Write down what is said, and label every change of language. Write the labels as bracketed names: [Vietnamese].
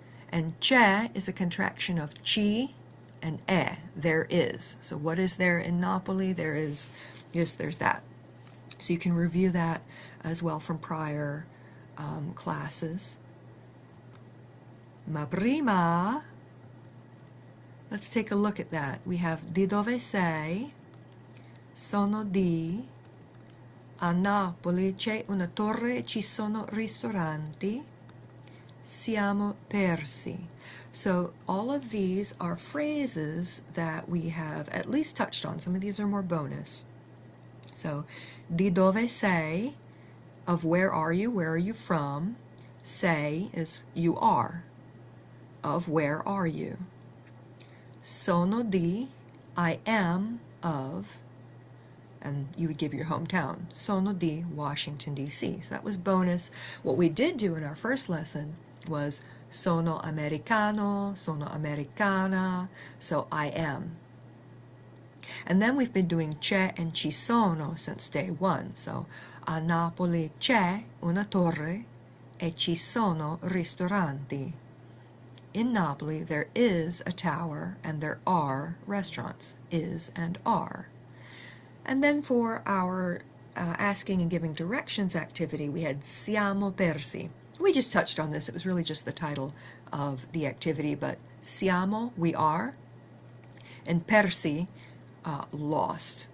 [English] And c'è is a contraction of ci and è. There is. So what is there in Napoli? There is, yes, there's that. So you can review that as well from prior classes. [Italian] Ma prima, [English] let's take a look at that. We have [Italian] di dove sei, sono di, a Napoli c'è una torre e ci sono ristoranti, siamo persi. [English] So all of these are phrases that we have at least touched on. Some of these are more bonus. So [Italian] di dove sei, [English] of where are you from? Sei is you are. Of where are you? [Italian] Sono di, [English] I am of, and you would give your hometown. [Italian] Sono di [English] Washington, D.C. So that was bonus. What we did do in our first lesson was [Italian] sono americano, sono americana, [English] so I am. And then we've been doing c'è and [Italian] ci sono [English] since day one. [Italian] So a Napoli c'è una torre e ci sono ristoranti. [English] In Napoli, there is a tower and there are restaurants, is and are. And then for our asking and giving directions activity, we had [Italian] siamo persi. [English] We just touched on this. It was really just the title of the activity, but siamo, we are, and persi, lost.